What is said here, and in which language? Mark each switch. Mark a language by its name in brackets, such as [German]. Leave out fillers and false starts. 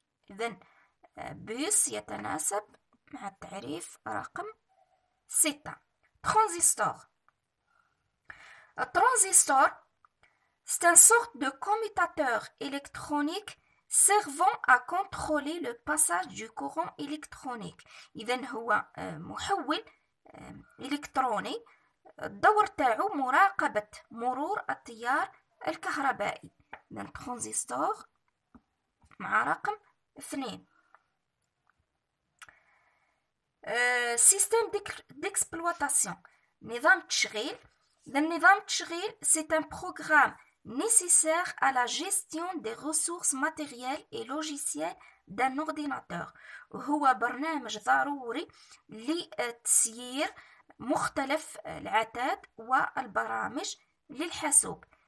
[Arabic] إذن بيس يتناسب مع التعريف رقم 6. [French] Transistor. الترانزستور c'est une sorte de commutateur électronique servant à contrôler le passage du courant électronique. [Arabic] إذن هو محول إلكتروني، الدور تاعو مراقبة مرور التيار الكهربائي. إذن ترانزستور مع رقم 2. [French] Système d'exploitation، [Arabic] نظام تشغيل. النظام التشغيل [French] c'est un programme nécessaires à la gestion des ressources matérielles et logicielles d'un ordinateur. [Arabic] هو برنامج ضروري لتسيير مختلف العتاد والبرامج للحاسوب.